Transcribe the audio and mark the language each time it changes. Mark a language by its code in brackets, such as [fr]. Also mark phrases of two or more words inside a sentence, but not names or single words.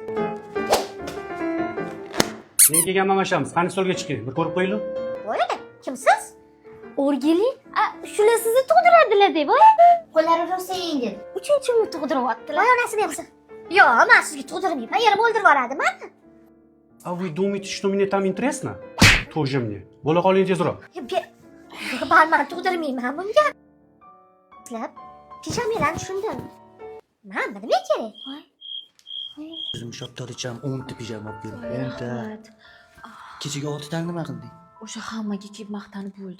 [uz] Men kelganman mashamiz. Qani stolga chiqing. Bir ko'rib qo'yinglar. Voy, kimsiz? O'rgili? Shular sizni tug'diradilar deb, voy. Qo'llari rosa yengil. Uchinchimni tug'diryaptilar. Voy, onasi bersin. Yo'q, men sizga tug'dirmayman. Yana o'ldirib yuboradiman. [ru] А вы думаете, что мне там интересно? Тоже мне. [uz] Bo'la qoling tezroq. Barman tug'dirmayman bunga. Sizlar pijamalarni tushundim. Nima kerak? O'zim shoptoricham 10 ta pijama olib keldim. 10 ta. Kechaga 6 tani nima qilding? O'sha hammaga kiyib maqtanib bo'ldim.